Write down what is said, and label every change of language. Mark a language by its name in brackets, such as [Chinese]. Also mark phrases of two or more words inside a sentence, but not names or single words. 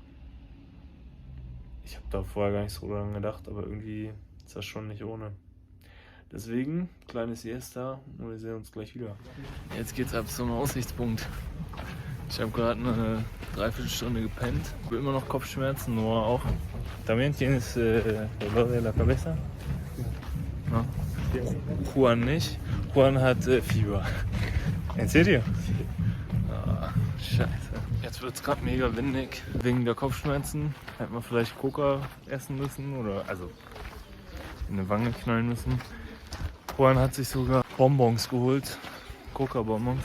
[German] Ich habe da vorher gar nicht so dran gedacht, aber irgendwie ist das schon nicht ohne. Deswegen, kleines Siesta und wir sehen uns gleich wieder. Jetzt geht's ab zum Aussichtspunkt. Ich habe gerade eine Dreiviertelstunde gepennt, habe immer noch Kopfschmerzen, Noah auch. [Spanish] También tienes dolor de la cabeza? [German] No. Juan nicht. Juan hat Fieber. [Spanish] En serio? [German] Ah, scheiße. Jetzt wird es gerade mega windig. Wegen der Kopfschmerzen hätte man vielleicht Coca essen müssen oder also in eine Wange knallen müssen. Juan hat sich sogar Bonbons geholt. Coca-Bonbons.